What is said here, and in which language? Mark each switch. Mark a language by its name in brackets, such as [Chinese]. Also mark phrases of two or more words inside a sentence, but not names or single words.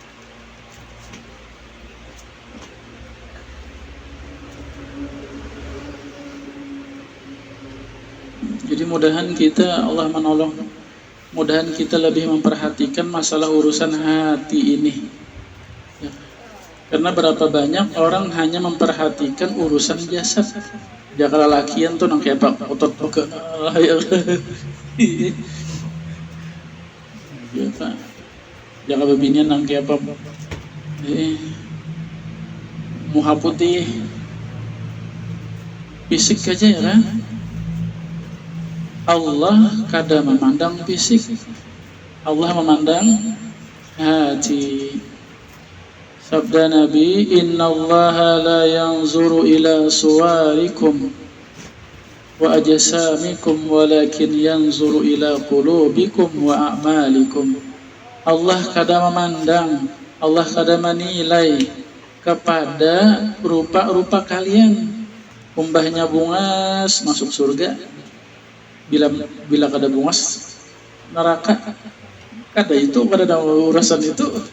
[Banjar] Jadi mudahan kita Allah menolong, mudahan kita lebih memperhatikan masalah urusan hati ini ya. Karena berapa banyak orang hanya memperhatikan urusan jasad. Jaka lalakian tuh nang kayak apa otot ke ya Pak. Jaka bebinian nang kayak apa muha putih fisik aja ya kan. Allah kada memandang fisik, Allah memandang hati. Sabda Nabi, [Arabic] إن الله لا ينظر إلى صوركم وأجسامكم ولكن ينظر إلى قلوبكم وأعمالكم. [Banjar] Allah kada memandang, Allah kada menilai kepada rupa-rupa kalian. Umbahnya bungas masuk surga, bila kada bungas neraka, kada itu, kada ada urusan itu.